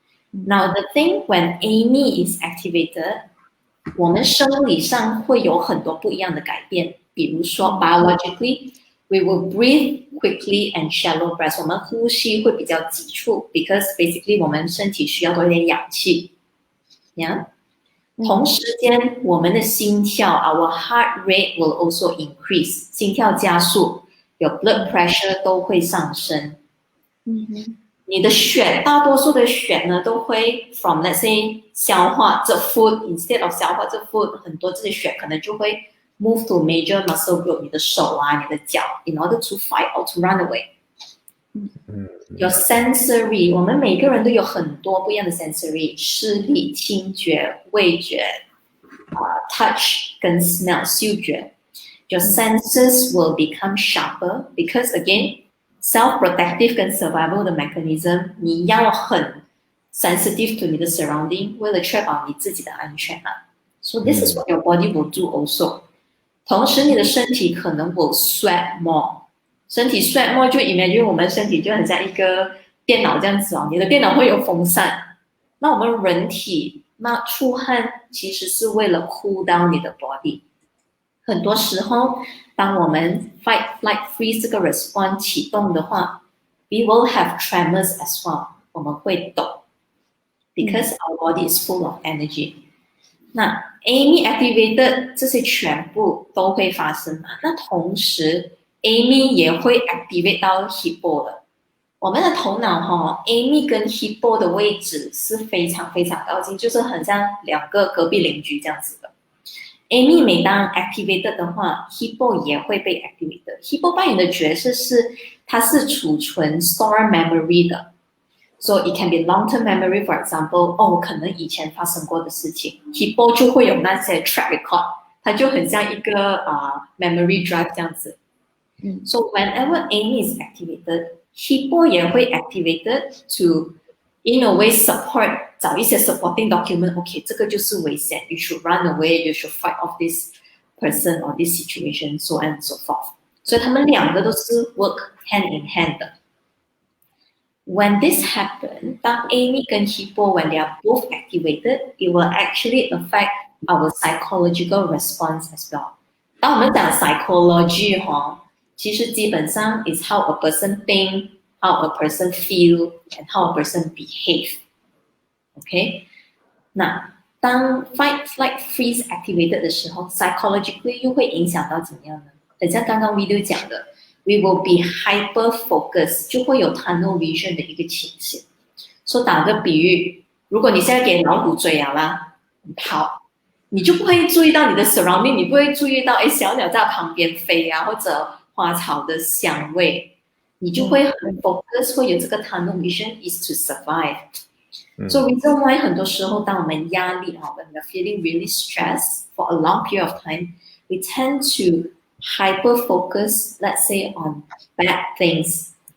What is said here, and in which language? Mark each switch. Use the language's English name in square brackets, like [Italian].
[English] Now the thing when Amy is activated， [Chinese] 我们生理上会有很多不一样的改变，比如说 biologically。 [English] We will breathe quickly and shallow breaths. [Chinese] 我们呼吸会比较急促 [English] because basically [Chinese] 我们身体需要多一点氧气。同时间，我们的心跳 [English] our heart rate will also increase. [Chinese] 心跳加速，有 blood pressure 都会上升。你的血，大多数的血呢，都会 [English] from let's say [Chinese] 消化这 food instead of 消化这 food， 很多这些血可能就会 [English] move to major muscle group， [Chinese] 你的手你的脚 ， [English] in order to fight or to run away。 [Chinese] 有 sensory， 我们每个人都有很多不一样的 sensory， 视力、听觉、味觉，touch 跟 smell 嗅觉。 [English] Your senses will become sharper because again self-protective 跟 survival 的 mechanism， [Chinese] 你要很 [English] sensitive to 你的 surrounding， [Chinese] 为了确保你自己的安全 [English] So this is what your body will do also。 [Chinese] 同时，你的身体可能 [English] will sweat more， [Chinese] 身体 sweat more 就 imagine 我们身体就很像一个电脑这样子你的电脑会有风扇，那我们人体那出汗其实是为了 [English] cool down [Chinese] 你的 body。很多时候，当我们 [English] fight, flight, freeze 这个 response 启动的话 ，we will have tremors as well， [Chinese] 我们会抖 [English] ，because our body is full of energy。 [Chinese] 那 Amy activated 这些全部都会发生那同时 Amy 也会 activate 到 hippo 的。我们的头脑Amy 跟 hippo 的位置是非常非常靠近，就是很像2个隔壁邻居这样子的。 Amy 每当 activated 的话 hippo 也会被 activated。hippo 扮演的角色是它是储存 store memory 的。 [English] So it can be long-term memory, for example, [Chinese] 可能以前发生过的事情 ，Hippo 就会有那些 track record， 它就很像一个memory drive 这样子。 [English] So whenever Amy is activated, Hippo 也会 activated to, in a way, support [Chinese] 找一些 [English] supporting document. [Chinese] 这个就是危险 [English] ，you should run away, you should fight off this person or this situation, so on and so forth. [Chinese] 所以他们2个都是 [English] work hand in hand 的。 When this happens, 当 Amy 跟 Hippo, when they are both activated, it will actually affect our psychological response as well. 当我们讲 psychology [Chinese] 其实基本上 [English] is how a person think, how a person feel, and how a person behave. Okay? [Chinese] 那当 fight, flight, freeze activated 的时候 psychologically 又会影响到怎么样呢？很像刚刚 video 讲的 [English] We will be hyper focused， [Chinese] 就会有 tunnel vision 的一个情形。说打个比喻，如果你现在给老虎追啦，你跑，你就不会注意到你的 surrounding， 你不会注意到小鸟在旁边飞或者花草的香味，你就会很 focus， 会有这个 tunnel vision [English] is to survive。 So reason why [Chinese] 很多时候当我们压力 [English] when we're feeling really stressed for a long period of time, we tend to hyper focus, let's say, on bad things.